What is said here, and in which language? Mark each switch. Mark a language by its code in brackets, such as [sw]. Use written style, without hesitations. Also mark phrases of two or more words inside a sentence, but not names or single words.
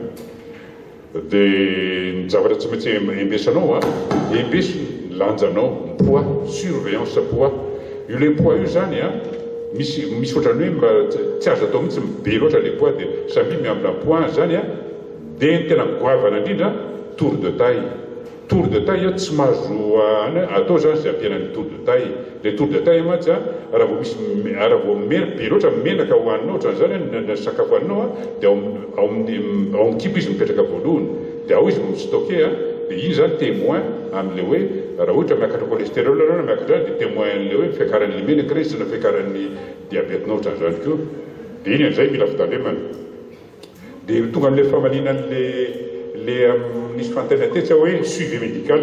[mg] dia ny zavatra tsy maintsy embesanao embeso ny lanjanao [fr] poids surveillance poids [mg] io le poids io zany misy ohatrany hoe tsy azo atao mihitsy be loatra le poids dia samby miambina poids zany dia tena goavana indrindra [fr] tour de taille [mg] tsy mahazo atao zany zay ampianany [fr] tour de taille [mg] le [fr] tour de taille [mg] matsy raha vao be loatra menaka hohaninao ohatran'izany ny sakafo haninao dia ao amin'ny kipo izy mipetraka voalohany dia ao izy mistocke dia iny zany témoin amin'le hoe raha ohatra miakatra cholestérol na miakatra dia témoin an'le hoe fiakaran'ny menaka izy na fiakaran'ny diabètenao ohatran'izany koa dia iny an'izay mila fitandremana dia tonga amin'le famalinan'le nisy fantana tetsa hoe [fr] suivi médical.